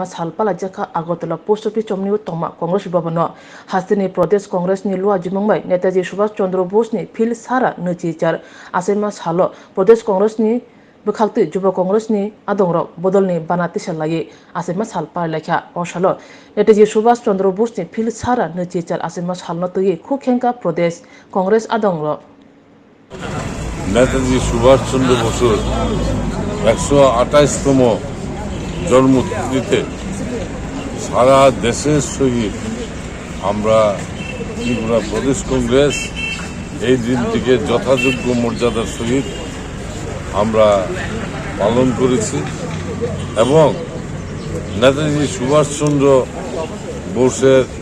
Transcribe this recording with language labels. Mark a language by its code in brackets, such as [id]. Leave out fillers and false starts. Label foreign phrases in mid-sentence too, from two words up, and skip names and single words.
[trp] salpala jaka Agartala [en] post office [trp] chomni tongma Congress bhavano Hastini Pradesh Congress ni lua jimangbai Netaji Subhash Chandra Bose Philisara nichichar asema salo Pradesh Congress ni Bukhakti Juba Congress ni adongrok bodolni banati salaye asema salpa lekha osalo Netaji Subhash Chandra Bose Philisara nichichar asema salno tuyi khukhenka Pradesh Congress adongrok [bn] নেতাজি সুভাষচন্দ্র বসুর 128তম জন্মতিথিতে সারা দেশের সহিত আমরা ত্রিপুরা প্রদেশ কংগ্রেস এই দিনটিকে যথাযোগ্য মর্যাদার সহিত আমরা পালন করেছি এবং নেতাজি সুভাষচন্দ্র বোসের